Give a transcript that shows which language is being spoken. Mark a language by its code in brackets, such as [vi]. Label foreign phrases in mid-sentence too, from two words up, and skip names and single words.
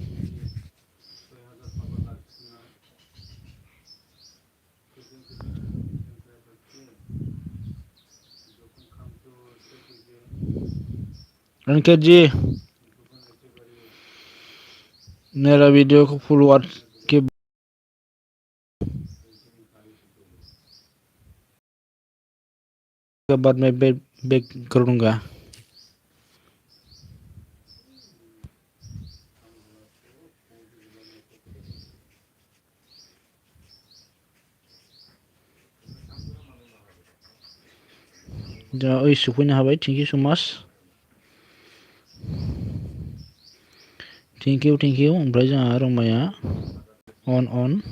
[hi] एनके जी मेरा वीडियो को फुल वॉच के बाद मैं बैक कर दूंगा [brx] दा ओइ सफैनो हाबाय [en] thank you so much thank you [brx] ओमफ्राय जोंहा रमाया अन